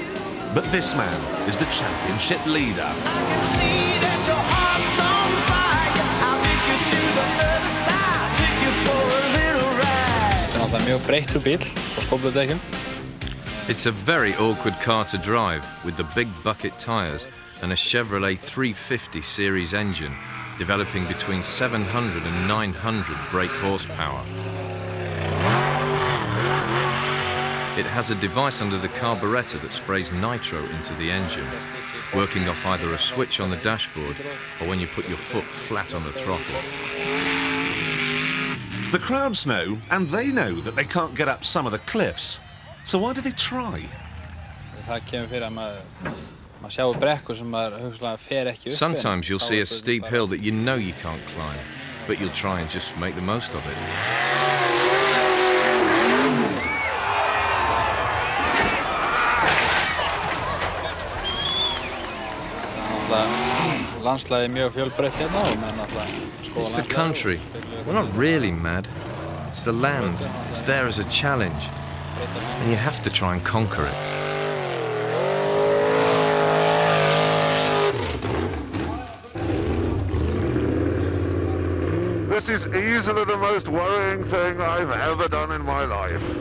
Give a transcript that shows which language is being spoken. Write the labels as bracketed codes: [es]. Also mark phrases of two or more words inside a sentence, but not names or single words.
[en] But this man is the championship leader. I can see that your heart's on fire. I'll take you to the other side, take you for a little ride. [is] Það er mjög breyttur bíl og skófludekkjum. [en] It's a very awkward car to drive with the big bucket tyres and a Chevrolet 350 series engine developing between 700 and 900 brake horsepower. It has a device under the carburettor that sprays nitro into the engine, working off either a switch on the dashboard or when you put your foot flat on the throttle. The crowds know, and they know that they can't get up some of the cliffs. So why do they try? [is] Það kemur fyrir að maður sjáu brekkur sem maður hugsanlega fer ekki upp. [en] Sometimes you'll see a steep hill that you know you can't climb, but you'll try and just make the most of it. [is] Landslagið mjög fjölbreytt hérna og menn alltaf skoða [en] It's the country. We're not really mad. It's the land. It's there as a challenge. And you have to try and conquer it. This is easily the most worrying thing I've ever done in my life.